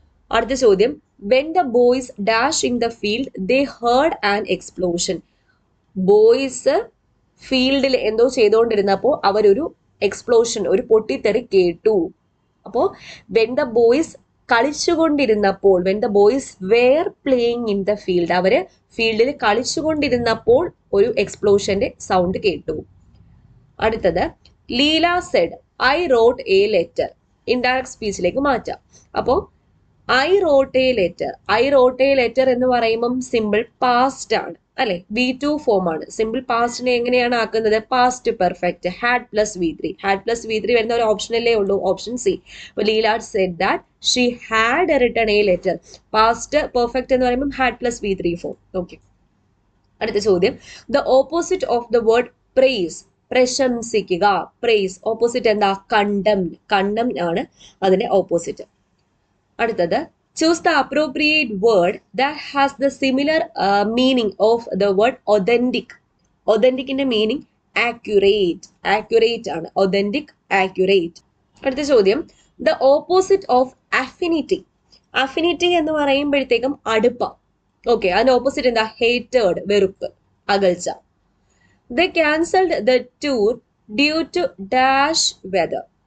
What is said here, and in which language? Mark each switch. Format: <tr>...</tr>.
<ml>അടുത്ത ചോദ്യം,</ml> <en>when the boys dash in the field they heard an explosion.</en> <ml>Boys ഫീൽഡിൽ എന്തോ ചെയ്തുകൊണ്ടിരുന്നപ്പോൾ അവരൊരു എക്സ്പ്ലോഷൻ, ഒരു പൊട്ടിത്തെറി കേട്ടു. അപ്പോൾ</ml> <en>when the boys</en> <ml>കളിച്ചുകൊണ്ടിരുന്നപ്പോൾ,</ml> <en>when the boys were playing in the field,</en> <ml>അവര് ഫീൽഡിൽ കളിച്ചുകൊണ്ടിരുന്നപ്പോൾ ഒരു എക്സ്പ്ലോഷന്റെ സൗണ്ട് കേട്ടു. അടുത്തത്,</ml> <en>Leela said I wrote a letter.</en> <ml>Indirect സ്പീച്ചിലേക്ക് മാറ്റാം. അപ്പോൾ ഐ റോട്ട് എ ലെറ്റർ എന്ന് പറയുമ്പം സിമ്പിൾ പാസ്റ്റ് ആണ് അല്ലെ, V2 ഫോം ആണ്. സിമ്പിൾ പാസ്റ്റിനെ എങ്ങനെയാണ് ആക്കുന്നത്? Past perfect, had plus V3 വരുന്ന ഒരു ഓപ്ഷനല്ലേ ഉള്ളൂ, option C.</ml> <en>Leela said that she had written a letter. Past perfect</en> <ml>എന്ന് പറയുമ്പോൾ</ml> <en>Had plus V3 form. Okay.</en> <ml>അടുത്ത ചോദ്യം,</ml> <en>The opposite of the word praise, പ്രശംസിക്കുക.</en> <ml>Price opposite എന്താ? കണ്ടം ആണ് അതിന്റെ ഓപ്പോസിറ്റ്. അടുത്തത്,</ml> <en>choose the appropriate word that has the similar meaning of the word authentic.</en> <ml>Authenticന്റെ meaning accurate ആണ്.</ml> <en>Authentic, accurate.</en> <ml>അടുത്ത ചോദ്യം,</ml> <en>the opposite of affinity.</en> <ml>Affinity എന്ന് പറയുമ്പോഴത്തേക്കും അടുപ്പം. ഓക്കെ, അതിന്റെ ഓപ്പോസിറ്റ് എന്താ? Hated, വെറുപ്പ്, അകൽച്ച.</ml> <en>They cancelled the tour due to dash weather.</en>